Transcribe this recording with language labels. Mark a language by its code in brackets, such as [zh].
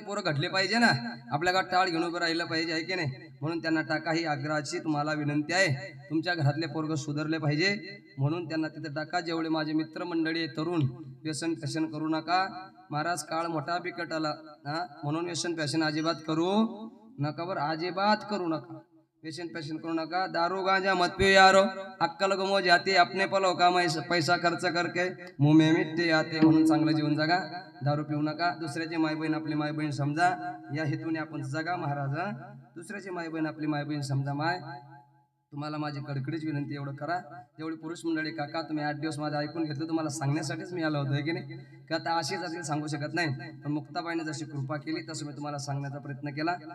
[mr] पोरं घडले पाहिजे ना, आपल्या गावात टाळ घेऊन उभं राहिलं पाहिजे आहे की नाही. म्हणून त्यांना टाका. ही आग्रहाची तुम्हाला विनंती आहे. तुमच्या घरातले पोरग सुधारले पाहिजे म्हणून त्यांना तिथे टाका. जेवढे माझे मित्रमंडळी आहे तरुण, व्यसन फॅशन करू नका महाराज. काळ मोठा बिकट आला म्हणून व्यसन फॅशन अजिबात करू नका. बरं अजिबात करू नका. व्यसन फॅशन करू नका. [hi] दारू गांजा मत पियो यारो, अक्कल गमो जाते अपने पलो का पैसा खर्च करके मुंह में मिट्टी आते. [mr] म्हणून चांगलं जीवन जगा. दारू पिऊ नका. दुसऱ्याची माय बहीण आपली माय बहीण समजा. या हेतूने आपण जगा महाराज. दुसऱ्याची माय बहीण आपली माय बहीण समजा. माय तुम्हाला माझी कडकडीच विनंती एवढं करा. जेवढी पुरुष मंडळी काका तुम्ही 8 दिवस माझं ऐकून घेतलं, तुम्हाला सांगण्यासाठीच मी आलो होतो की नाही. की आता अशीच असेल सांगू शकत नाही, पण मुक्ताबाईने जशी कृपा केली तसं मी तुम्हाला सांगण्याचा प्रयत्न केला.